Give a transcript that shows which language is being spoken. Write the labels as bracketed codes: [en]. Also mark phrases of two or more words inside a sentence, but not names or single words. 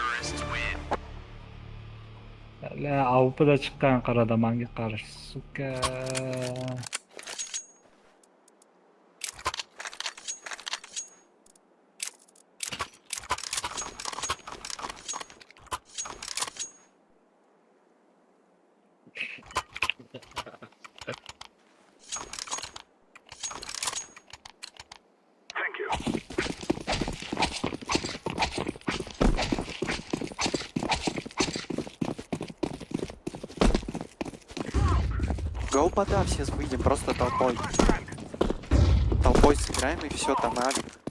[uz] AWP'da chiqqan qarada menga qarshi, suka. [en] Thank you. [ru] Гоу бода, все выйдем просто толпой. Толпой сыграем и все, там авик.